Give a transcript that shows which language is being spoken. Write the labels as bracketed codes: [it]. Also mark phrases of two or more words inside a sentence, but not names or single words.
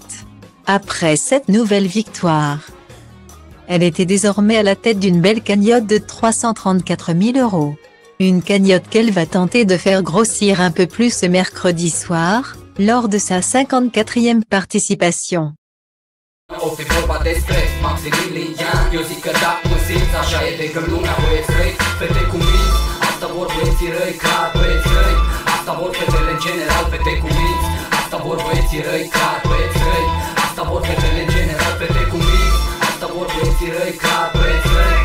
[fr] Après cette nouvelle victoire, elle était désormais à la tête d'une belle cagnotte de 334 000 €. Une cagnotte qu'elle va tenter de faire grossir un peu plus ce mercredi soir, lors de sa 54e participation. [ro] O fi vorba despre Maximilian. Eu zic că da, mă simți, așa e de când lumea băieți răi. Fete cu minți, asta vor băieții răi, clar băieți răi. Asta vor fetele în general, fete cu minți. Asta vor băieții răi, clar băieți răi. Asta vor fetele în general, fete cu minți. Asta vor băieții răi, clar băieți răi.